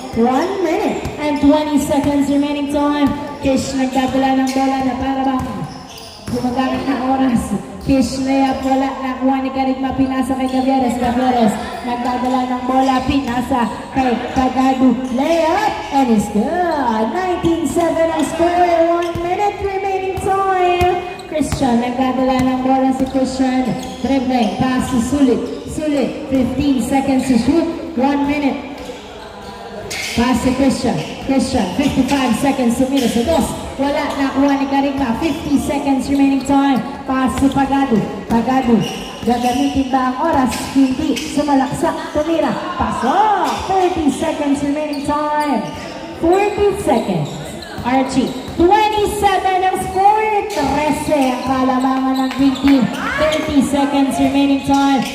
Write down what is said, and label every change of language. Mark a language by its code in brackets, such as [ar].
[en] 1 minute and 20 seconds remaining time. [tl] Kish nagdadala ng bola na para bang gumagamit ng oras. Kish layup. Wala. Nakuha ni Carigma. Pinasa kay Gavieres. Gavieres nagdadala ng bola. Pinasa kay Pagado. Layup. [en] And it's good. [tl] 19-7 ang score. [en] 1 minute remaining time. [tl] Christian nagdadala ng bola si Christian. [en] Dribbling. Pass to Sulit. [tl] Sulit. [en] 15 seconds to shoot. 1 minute. Pass to Christian. Christian. [tl] 55 seconds to mira sa dos. Wala. Nakuha ni Carigma. [en] 50 seconds remaining time. Pass to Pagado. [tl] Pagado. Gagamitin ba ang oras? Hindi. Sumalaksak. Tumira. Pasok. [en] 30 seconds remaining time. 40 seconds. Archie. 27 ang score. [tl] 13 ang kalamangan ng green team. [en] 30 seconds remaining time.